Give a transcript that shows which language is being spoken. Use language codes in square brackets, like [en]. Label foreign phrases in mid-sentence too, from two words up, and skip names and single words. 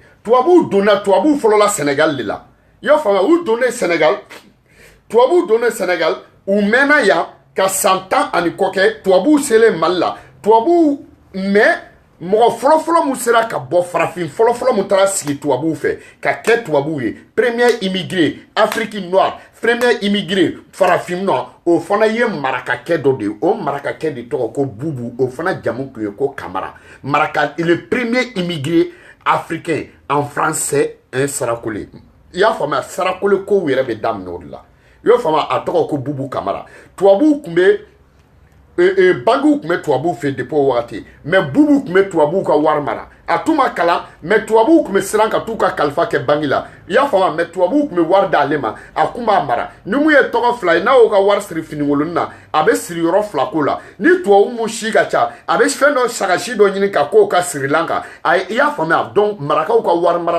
[bm] tubabuw fɔlɔla Sénégal de la i y'o faamuya u donna Sénégal tubabuw donna Sénégal u mɛnna yan ka san 10 ani kɔ kɛ tubabuw selen Mali la tubabuw mais mɔgɔ fɔlɔfɔlɔ mun sera ka bɔ farafin fɔlɔfɔlɔ mun taara sigi tubabuw fɛ ka kɛ tubabuw ye [fr] premier immigré Afrique noire premier immigré [bm] farafin noir o fana ye marakakɛ dɔ de ye o marakakɛ de tɔgɔ ko Bubu o fana jamu tun ye ko Kamara [fr] le premier immigré africain en français un Sarakole [bm] i y'a faamuya Sarakole kow yɛrɛ bɛ daminɛ o de la i y'o faamuya a tɔgɔ ko Bubu Kamara tubabuw tun bɛ Banguw tun bɛ tubabuw fɛ depuis o wagati mais Bubu tun bɛ tubabuw ka wari mara a tun ma kalan mais tubabuw tun bɛ siran ka t'u ka kalifa kɛ bangi la i y'a faamuya mais tubabuw tun bɛ wari d'ale ma a kun b'a mara ni mun ye tɔgɔ fila ye n'a y'o ka wari siri finikoloni na a bɛ siri yɔrɔ fila ko la ni tubabu mun si ka ca a bɛ fɛn dɔ sagasi dɔ ɲini ka k'o ka sirilan kan i y'a faamuya donc marakaw ka wari mara